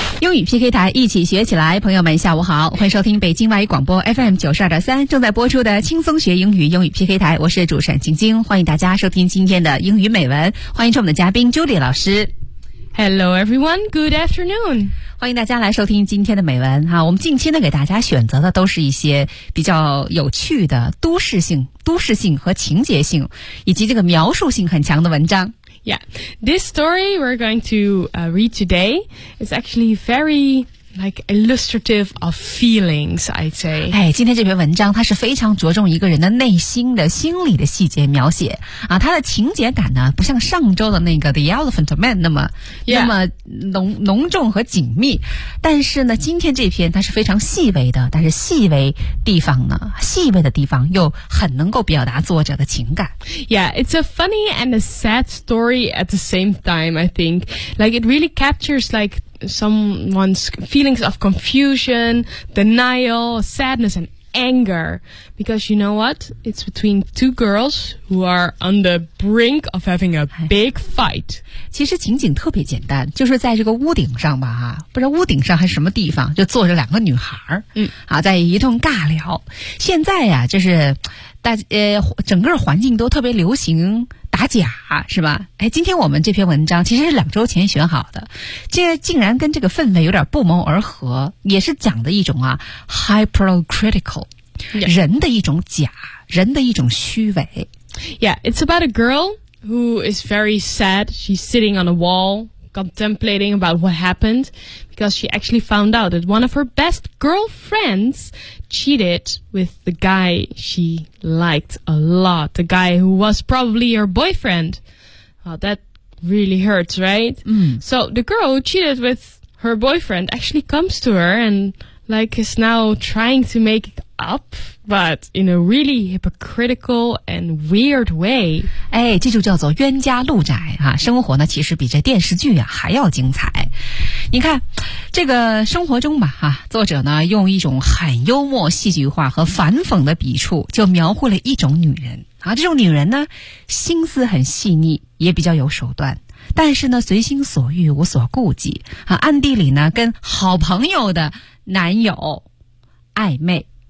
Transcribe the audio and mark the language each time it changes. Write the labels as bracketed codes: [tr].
[zh] 英语 PK 台，一起学起来。朋友们下午好，欢迎收听北京外语广播 FM92.3 正在播出的轻松学英语英语 PK 台，我是主持人晶晶，欢迎大家收听今天的英语美文，欢迎出我们的嘉宾 Julie 老师。 [en] Hello everyone, good afternoon. [zh] 欢迎大家来收听今天的美文哈。我们近期呢给大家选择的都是一些比较有趣的都市性和情节性以及这个描述性很强的文章。 [en] Yeah, this story we're going to read today is actually very, like, illustrative of feelings, I'd say. [zh] 哎，今天这篇文章它是非常着重一个人的内心的心理的细节描写啊，它的情节感呢不像上周的那个 The Elephant Man 那么浓重和紧密，但是呢，今天这篇它是非常细微的，但是细微的地方又很能够表达作者的情感。 [en] Yeah, it's a funny and a sad story at the same time, I think. Like, it really captures, like,someone's feelings of confusion, denial, sadness, and anger. Because you know what? It's between two girls who are on the brink of having a big fight. [zh] 其实情景特别简单，就是在这个屋顶上吧，不知道屋顶上还是什么地方，就坐着两个女孩，在一通尬聊。现在呀，就是整个环境都特别流行打假是吧？哎，今天我们这篇文章其实是两周前选好的，这竟然跟这个氛围有点不谋而合，也是讲的一种啊 hypercritical、yeah. 人的一种假，人的一种虚伪。 [en] Yeah, it's about a girl who is very sad. She's sitting on a wall, contemplating about what happened, because she actually found out that one of her best girlfriends cheated with the guy she liked a lot, the guy who was probably her boyfriend. Well, that really hurts, right? Mm. So the girl who cheated with her boyfriend actually comes to her and, like, is now trying to make it up, but in a really hypocritical and weird way. [zh] 哎，这就叫做冤家路窄啊，生活呢其实比这电视剧啊还要精彩。你看这个生活中吧，作者呢用一种很幽默戏剧化和反讽的笔触就描绘了一种女人啊，这种女人呢心思很细腻，也比较有手段，但是呢随心所欲无所顾忌啊，暗地里呢跟好朋友的男友暧昧。